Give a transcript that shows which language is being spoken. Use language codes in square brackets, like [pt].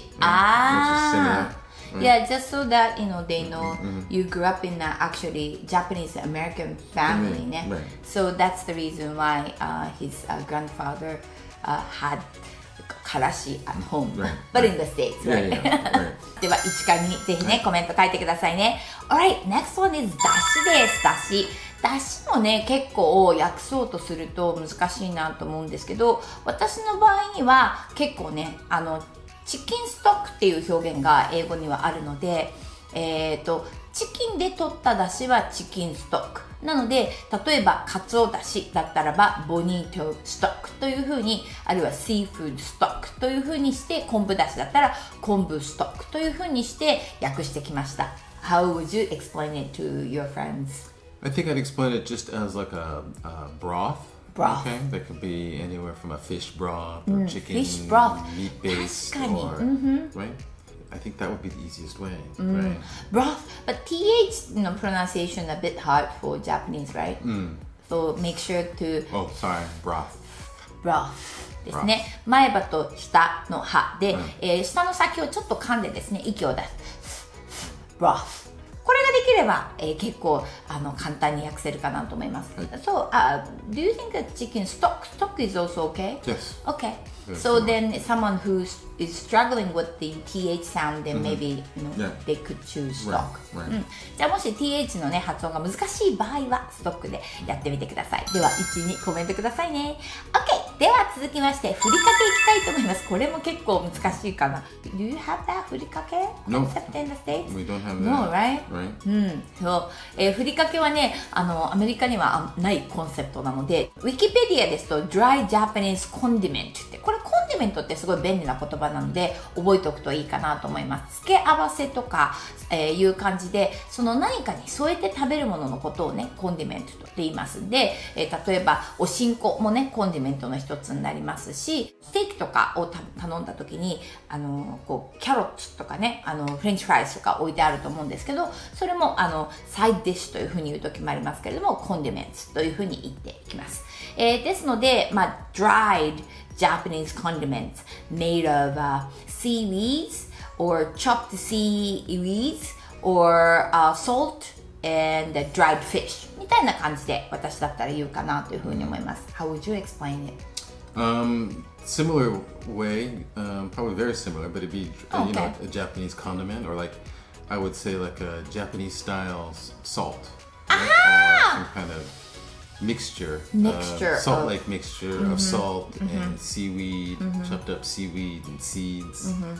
[en] Which is similar. Yeah, just so that they know you grew up in a actually Japanese American family, [ja] ね。 [en] So that's the reason why his grandfather had からし at home, but in the States, right? [ja] では1か2ぜひねコメント書いてくださいね。 [en] Alright, next one is [ja] だしです。だし。だしもね結構訳そうとすると難しいなと思うんですけど、私の場合には結構ねチキンストックっていう表現が英語にはあるので、チキンで取っただしはチキンストックなので、例えばカツオだしだったらばボニートストックというふうに、あるいはシーフードストックというふうにして、昆布だしだったら昆布ストックというふうにして訳してきました。 [en] How would you explain it to your friends? I think I'd explain it just as like a broth. Broth. Okay, that could be anywhere from a fish broth or chicken fish broth. meat base, [ja] 確かに。 [en] or right. I think that would be the easiest way, right? Broth, but th pronunciation a bit hard for Japanese, right? So make sure to Oh, sorry, broth. [ja] broth ですね。前歯と下の歯で、下の先をちょっと噛んでですね、息を出す。 [en] broth。 [ja] これができれば、結構簡単に訳せるかなと思います。 [en] So, do you think that chicken stock is also okay? Yes. Okay. So then someone who is struggling with the th sound, then maybe they could choose stock. [ja] じゃあもし th のね発音が難しい場合はストックでやってみてください。では1、2コメントくださいね。 [en] OK。 [ja] では続きましてふりかけいきたいと思います。これも結構難しいかな。 [en] Do you have that ふりかけ concept in the States? We don't have that. No, right? [ja] そう、ふりかけはねアメリカにはないコンセプトなので、ウィキペディアですと [en] Dry Japanese Condiment [ja] ってこれコンディメントってすごい便利な言葉なので覚えておくといいかなと思います。付け合わせとか、いう感じで、その何かに添えて食べるもののことをねコンディメントと言いますんで、例えばおしんこもねコンディメントの一つになりますし、ステーキとかを頼んだ時にこうキャロットとかねフレンチフライズとか置いてあると思うんですけど、それもサイドディッシュというふうに言う時もありますけれども、コンディメントというふうに言っていきます。ですので、 [en] dried Japanese condiments made of seaweeds or chopped seaweeds or salt and dried fish [ja] みたいな感じで私だったら言うかなというふうに思います。 [en] How would you explain it? Similar way, probably very similar, but it'd be a Japanese condiment, or like I would say like a Japanese style salt, right? Or some kind of mixture salt-like mixture of salt and seaweed, chopped up seaweed and seeds.